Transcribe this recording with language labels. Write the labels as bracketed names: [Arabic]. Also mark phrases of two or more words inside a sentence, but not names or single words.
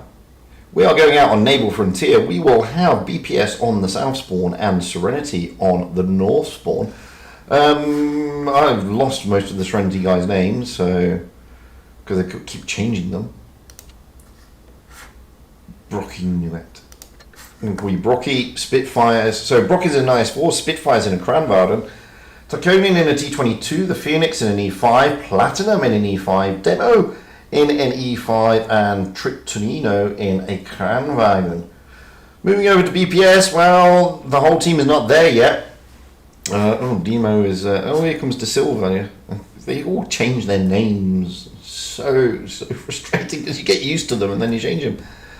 [English] We are going out on Naval Frontier. We will have BPS on the South Spawn and Serenity on the North Spawn. I've lost most of the Serenity guys' names, so because they keep changing them. Brocky knew it. We Brocky, Spitfires. So Brocky's in an IS-4, Spitfires in a Kranvarden, Tarkonian in a T-22, the Phoenix in an E5, Platinum in an E5, Demo in an E5, and Triptonino in a Kranvarden. Moving over to BPS, well, the whole team is not there yet. Demo is... here comes De Silva. They all change their names. So frustrating, because you get used to them and then you change them.